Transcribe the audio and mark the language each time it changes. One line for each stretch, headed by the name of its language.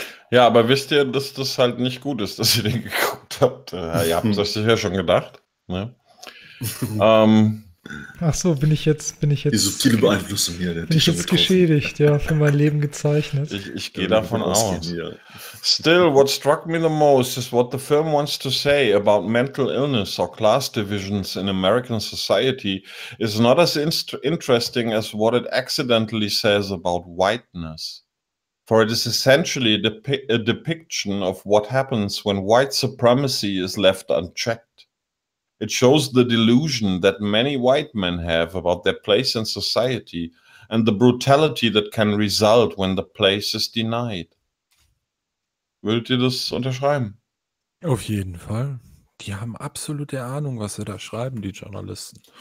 German: Ja, aber wisst ihr, dass das halt nicht gut ist, dass ihr den geguckt habt? Ihr habt es euch sicher schon gedacht. Ne? Ach so, bin ich jetzt. Die subtile Beeinflussung hier. Bin ich jetzt geschädigt, ja, für mein Leben gezeichnet. Ich gehe davon aus.
English: Still, what struck me the most is what the film wants to say about mental illness or class divisions in American society is not as interesting as what it accidentally says about whiteness. For it is essentially a depiction of what happens when white supremacy is left unchecked. It shows the delusion that many white men have about their place in society and the brutality that can result when the place is denied.
German: Würdet ihr das unterschreiben? Auf jeden Fall. Die haben absolute Ahnung, was sie da schreiben, die Journalisten.